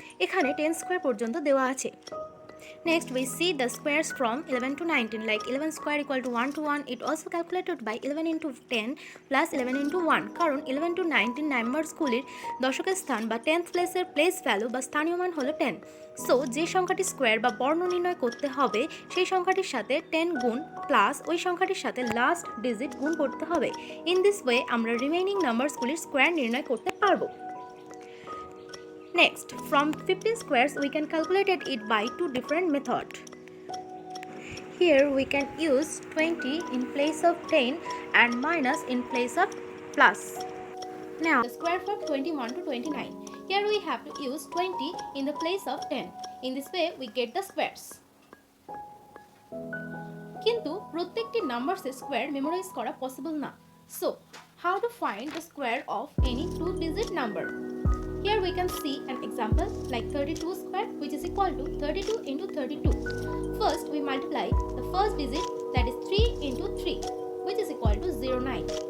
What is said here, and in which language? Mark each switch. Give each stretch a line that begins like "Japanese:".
Bangla: এখানে 10 square পর্যন্ত দেওয়া আছে।
English: Next we see the squares from 11 to 19, like 11 square equal to 1 to 1. It also calculated by 11 into 10 plus 11 into 1
Bangla: কারণ 11 to 19 নাম্বারসগুলির দশকের স্থান বা 10th প্লেসের প্লেস ভ্যালু বা স্থানীয় মান হলো 10। সো যে সংখ্যাটি স্কোয়ার বা বর্ণ নির্ণয় করতে হবে সেই সংখ্যাটির সাথে 10 গুণ প্লাস ওই সংখ্যাটির সাথে লাস্ট ডিজিট গুণ করতে হবে।
English: in this way
Bangla: আমরা রিমেইনিং নাম্বারসগুলির স্কোয়ার নির্ণয় করতে পারবো।
English: Next, from 15 squares we can calculate it by two different methods. Here we can use 20 in place of 10 and minus in place of plus. Now the square from 21 to 29. Here we have to use 20 in the place of 10. In this way we get the squares.
Bangla: কিন্তু প্রত্যেকটি নাম্বারসের square memorise করা possible না।
English: So, how to find the square of any two-digit number? Here we can see an example like 32 square which is equal to 32 into 32. First we multiply the first digit, that is 3 into 3 which is equal to 09.